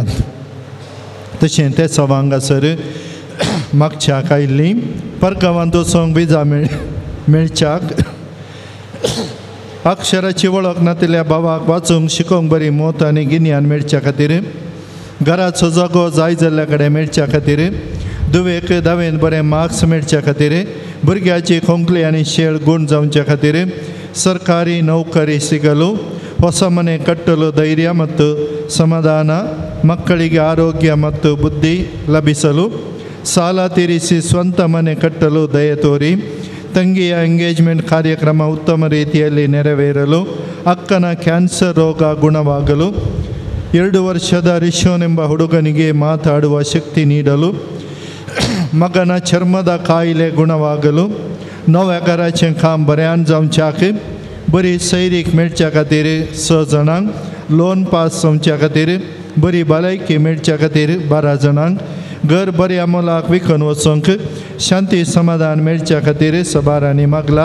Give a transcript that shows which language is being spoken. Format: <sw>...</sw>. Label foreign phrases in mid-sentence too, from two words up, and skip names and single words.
<kok>तशें ते सवां हांगासर मागच्याक आयिल्लीं परगांवांत वचोंक विजा मेळच्याक अक्षराची वळख नातिल्ल्या भावाक वाचूंक शिकोवंक बरी मोत आनी गिन्यान मेळच्या खातीर घराचो जागो जाय जाल्ल्या कडेन मेळच्या खातीर दुवेक धावेन बरें मार्क्स मेळच्या खातीर भुरग्याची खोंकली आनी शेळ गूण जावच्या खातीर सरकारी नौकरी सिगलो</kok> <kn>ಹೊಸ ಮನೆ ಕಟ್ಟಲು ಧೈರ್ಯ ಮತ್ತು ಸಮಾಧಾನ ಮಕ್ಕಳಿಗೆ ಆರೋಗ್ಯ ಮತ್ತು ಬುದ್ಧಿ ಲಭಿಸಲು ಸಾಲ ತೀರಿಸಿ ಸ್ವಂತ ಮನೆ ಕಟ್ಟಲು ದಯೆ ತೋರಿ ತಂಗಿಯ ಎಂಗೇಜ್ಮೆಂಟ್ ಕಾರ್ಯಕ್ರಮ ಉತ್ತಮ ರೀತಿಯಲ್ಲಿ ನೆರವೇರಲು ಅಕ್ಕನ ಕ್ಯಾನ್ಸರ್ ರೋಗ ಗುಣವಾಗಲು 2 ವರ್ಷದ ರಿಶೋನೆಂಬ ಹುಡುಗನಿಗೆ ಮಾತಾಡುವ ಶಕ್ತಿ ನೀಡಲು ಮಗನ ಚರ್ಮದ ಕಾಯಿಲೆ ಗುಣವಾಗಲು</kn> <kok>नव्या घराचें काम बऱ्यान जावच्याक बरी सैरीक मेळच्या खातीर 6 जाणांक लोन पास जावच्या खातीर बरी भलायकी मेळच्या खातीर 12 जाणांक घर बऱ्या मोलाक विकून वचोंक शांती समाधान मेळच्या खातीर 12 मागला.</kok>